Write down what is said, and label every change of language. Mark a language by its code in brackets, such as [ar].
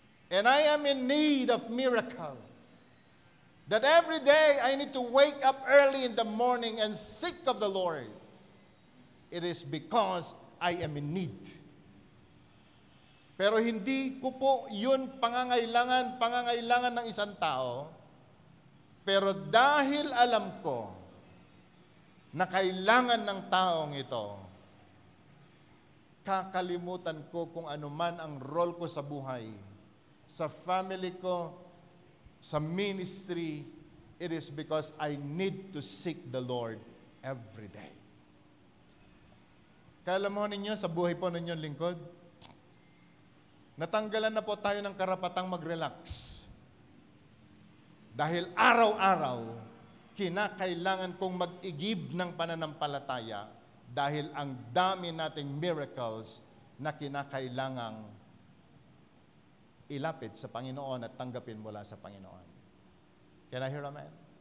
[en] And I am in need of miracle. That every day I need to wake up early in the morning and seek of the Lord. It is because I am in need. [tl] Pero hindi ko po yun pangangailangan ng isang tao. Pero dahil alam ko na kailangan ng taong ito, kakalimutan ko kung ano man ang role ko sa buhay, sa family ko, sa ministry. [en] It is because I need to seek the Lord every day. [tl] Kaya alam mo ninyo, sa buhay po ninyong lingkod, natanggalan na po tayo ng karapatang mag-relax. Dahil araw-araw, kinakailangan kong mag-igib ng pananampalataya dahil ang dami nating miracles na kinakailangang ilapit sa Panginoon at tanggapin mula sa Panginoon. [en] Can I hear amen?